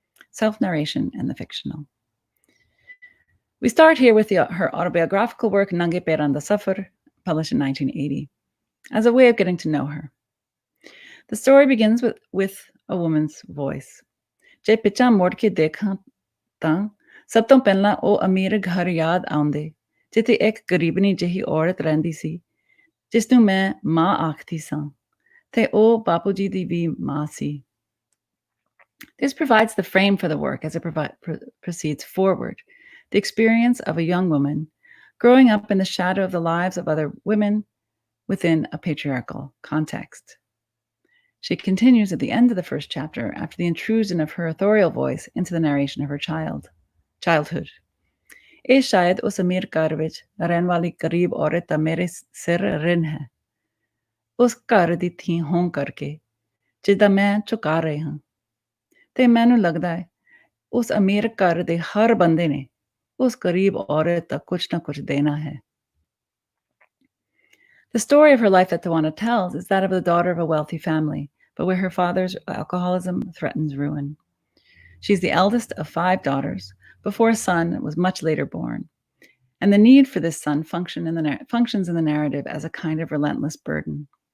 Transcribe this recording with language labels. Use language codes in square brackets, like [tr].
[en] Self-narration and the fictional. We start here with her autobiographical work, Nange Peran da Safar, published in 1980, as a way of getting to know her. The story begins with a woman's voice. [pa] Je picha mord ke dekha ਤਾਂ ਸਭ ਤੋਂ ਪਹਿਲਾਂ ਉਹ ਅਮੀਰ ਘਰ ਯਾਦ ਆਉਂਦੇ ਜਿੱਥੇ ਇੱਕ ਗਰੀਬਣੀ ਜਿਹੀ ਔਰਤ ਰਹਿੰਦੀ ਸੀ ਜਿਸ ਨੂੰ ਮੈਂ ਮਾਂ ਆਖਦੀ ਸਾਂ ਤੇ ਉਹ ਬਾਪੂ ਜੀ ਦੀ ਵੀ ਮਾਂ ਸੀ. [en] This provides the frame for the work as it proceeds forward, the experience of a young woman growing up in the shadow of the lives of other women within a patriarchal context. She continues at the end of the first chapter after the intrusion of her authorial voice into the narration of her childhood. [pa] ਇਹ ਸ਼ਾਇਦ ਉਸ ਅਮੀਰ ਘਰ ਵਿੱਚ ਰਹਿਣ ਵਾਲੀ ਗਰੀਬ ਔਰਤ ਦਾ ਮੇਰੇ ਸਿਰ ਰਿਣ ਹੈ, ਉਸ ਘਰ ਦੀ ਥੀ ਹੋਣ ਕਰਕੇ ਜਿੱਦਾਂ ਮੈਂ ਝੁਕਾ ਰਹੀ ਹਾਂ, ਤੇ ਮੈਨੂੰ ਲੱਗਦਾ ਹੈ ਉਸ ਅਮੀਰ ਘਰ ਦੇ ਹਰ ਬੰਦੇ ਨੇ ਉਸ ਗਰੀਬ ਔਰਤ ਦਾ ਕੁਝ ਨਾ ਕੁਝ ਦੇਣਾ ਹੈ. [en] The story of her life that Tiwana tells is that of the daughter of a wealthy family, but where her father's alcoholism threatens ruin. She's the eldest of 5 daughters, before a son was much later born, and the need for this son functions in the narrative as a kind of relentless burden.